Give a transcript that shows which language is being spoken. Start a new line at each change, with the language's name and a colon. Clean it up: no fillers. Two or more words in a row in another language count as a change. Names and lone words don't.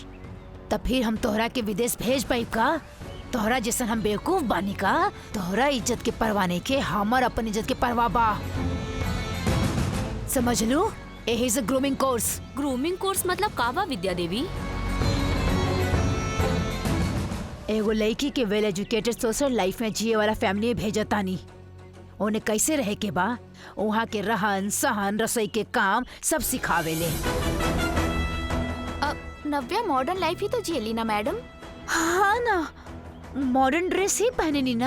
Bhojpuri: तब फिर हम तोहरा के विदेश भेज पाई का? तोहरा जैसन हम बेवकूफ बानी का? तोहरा इज्जत के परवाने के हमार अपन इज्जत के परवाह बा, समझ लो। यही से
English: grooming course. grooming course
Bhojpuri: मतलब का बा विद्या देवी? एगो लड़की के
English: well educated social life
Bhojpuri: में जिए वाला फैमिली भेजतानी। उन्हें कैसे रहे के बा, वहाँ के रहन सहन रसोई के काम सब सिखावेले। अब नव्या
English: modern life
Bhojpuri: ही तो जियली ना मैडम? हाँ ना,
English: modern dress
Bhojpuri: ही पहनेनी ना।